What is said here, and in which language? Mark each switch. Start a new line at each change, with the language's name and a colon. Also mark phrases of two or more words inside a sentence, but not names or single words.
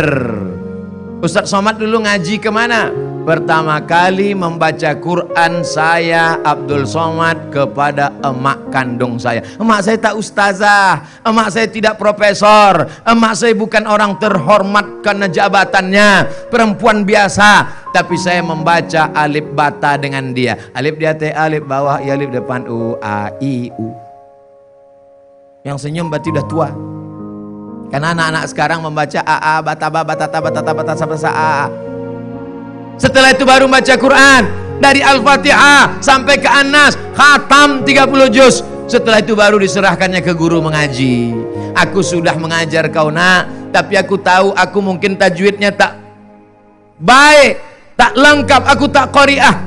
Indonesian: Ustaz Somad dulu ngaji kemana? Pertama kali membaca Quran saya Abdul Somad kepada emak kandung saya. Emak saya tak ustazah, emak saya tidak profesor, emak saya bukan orang terhormat karena jabatannya, perempuan biasa. Tapi saya membaca alif bata dengan dia. Alif di atas, alif bawah, ya alif depan, u, a, i, u. Yang senyum berarti udah tua. Karena anak-anak sekarang membaca a, a, bata, ba, batata, batata, batasa, batasa, a, a. Setelah itu baru baca Quran dari Al-Fatihah sampai ke An-Nas, khatam 30 juz. Setelah itu baru diserahkannya ke guru mengaji. Aku sudah mengajar kau nak, tapi aku tahu aku mungkin tajwidnya tak baik, tak lengkap, aku tak qari'ah.